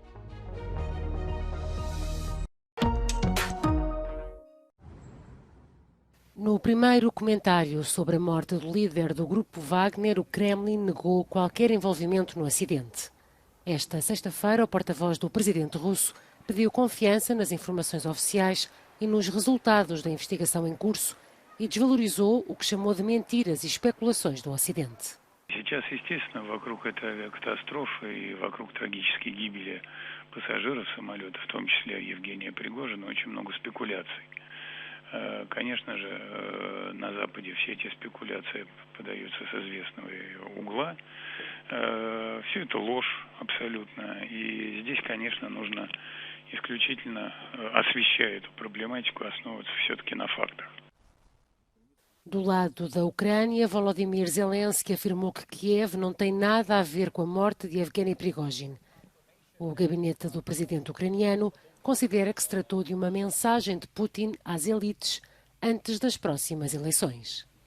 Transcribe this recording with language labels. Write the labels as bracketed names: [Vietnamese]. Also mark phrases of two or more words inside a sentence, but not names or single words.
[Portuguese] No primeiro comentário sobre a morte do líder do grupo Wagner, o Kremlin negou qualquer envolvimento no acidente. Esta sexta-feira, o porta-voz do presidente russo pediu confiança nas informações oficiais e nos resultados da investigação em curso e desvalorizou o que chamou de mentiras e especulações do Ocidente. [Russian] Сейчас, естественно, вокруг этой авиакатастрофы и вокруг трагической гибели пассажиров самолета, в том числе Евгения Пригожина, очень много спекуляций. Конечно же, на Западе все эти спекуляции подаются с известного угла. Все это ложь абсолютно. И здесь, конечно, нужно исключительно, освещая эту проблематику, основываться все-таки на фактах. [Portuguese] Do lado da Ucrânia, Volodymyr Zelensky afirmou que Kiev não tem nada a ver com a morte de Evgeny Prigozhin. O gabinete do presidente ucraniano considera que se tratou de uma mensagem de Putin às elites antes das próximas eleições.